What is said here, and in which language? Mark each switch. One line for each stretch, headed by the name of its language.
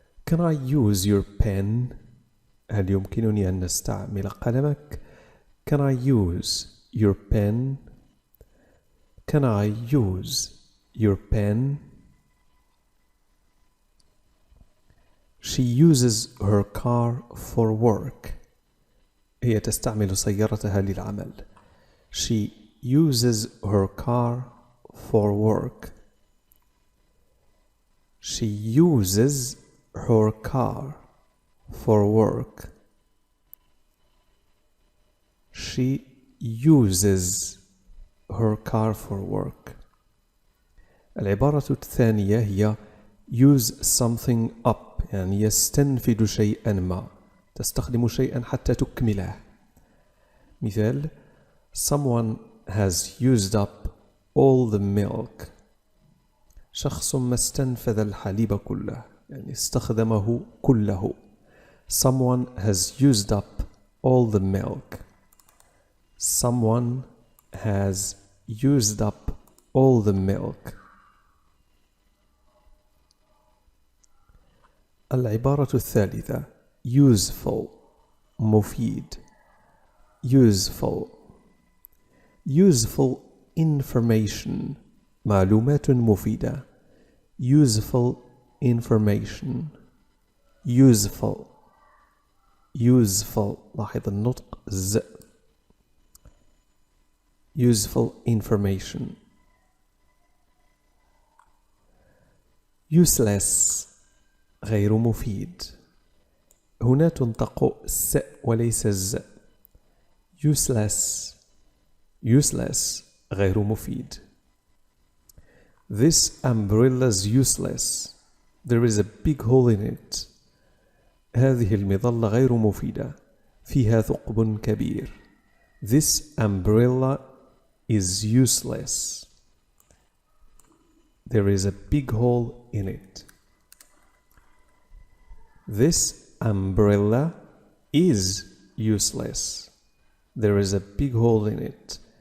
English: Can I use your pen؟
Arabic: هل يمكنني أن نستعمل قلمك؟
English: Can I use your pen؟ Can I use your pen؟ She uses her car for work.
Arabic: هي تستعمل سيارتها للعمل.
English: She uses her car for work. She uses her car for work. She uses her car for work.
Arabic: العبارة الثانية هي
English: use something up،
Arabic: يعني يستنفد شيئا ما، تستخدم شيئا حتى تكمله.
English: مثال: Someone has used up all the milk.
Arabic: شخص ما استنفذ الحليب كله، يعني استخدمه كله.
English: Someone has used up all the milk. Someone has used up all the milk.
Arabic: العبارة الثالثة useful، مفيد.
English: useful useful information،
Arabic: معلومات مفيدة.
English: useful information. useful useful
Arabic: لاحظ النطق ز.
English: useful information.
Arabic: useless غير مفيد، هنا تنطق س وليس الز.
English: useless useless
Arabic: غير مفيد.
English: This umbrella is useless. There is a big hole in it.
Arabic: هذه المظلة غير مفيدة، فيها ثقب كبير.
English: This umbrella is useless. There is a big hole in it. This umbrella is useless. There is a big hole in it.